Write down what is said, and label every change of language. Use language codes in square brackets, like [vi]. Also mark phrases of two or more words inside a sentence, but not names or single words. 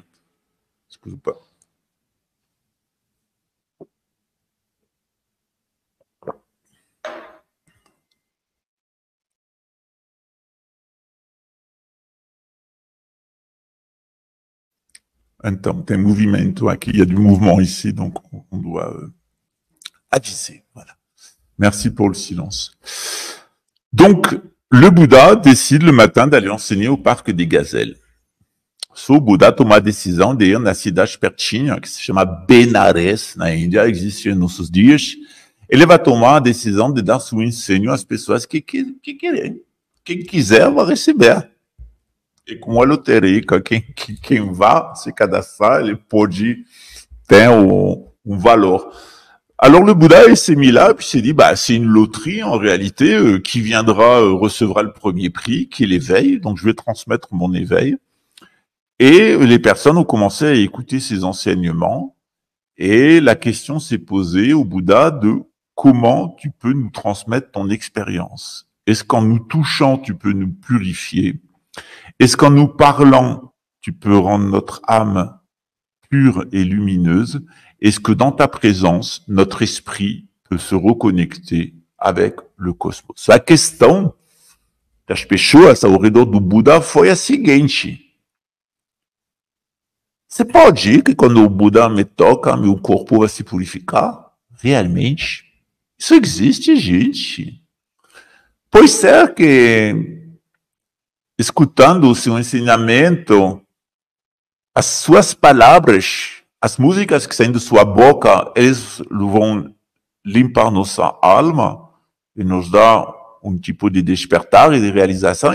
[pt] Desculpa. Então, tem movimento aqui, [fr] il y a du mouvement ici, donc on doit aviser. Voilà. Merci pour le silence. Donc, le Bouddha décide le matin d'aller enseigner au parc des gazelles. [pt] O Bouddha toma a decisão de ir na cidade pertinho, que se chama Benares, na Índia, existe nos nossos dias. Ele vai tomar a decisão de dar seu ensino às pessoas que querem. Quem quiser vai receber. E como a loteria, quem vai se cadastrar, ele pode ter um valor. [fr] Alors le Bouddha, il s'est mis là, puis il s'est dit, c'est une loterie en réalité, qui viendra recevra le premier prix, qui est l'éveil, donc je vais transmettre mon éveil. Et les personnes ont commencé à écouter ses enseignements, et la question s'est posée au Bouddha de comment tu peux nous transmettre ton expérience. Est-ce qu'en nous touchant, tu peux nous purifier? Est-ce qu'en nous parlant, tu peux rendre notre âme pure et lumineuse? Est-ce que dans ta présence, notre esprit peut se reconnecter avec le cosmos? [pt] A questão das pessoas ao redor do Buda foi a seguinte: você pode ir que quando o Buda me toca, meu corpo vai se purificar? Realmente? Isso existe, gente. Pois é que, escutando o seu ensinamento, as suas palavras, as músicas que saem de sua boca, eles vão limpar nossa alma e nos dar tipo de despertar e de realização.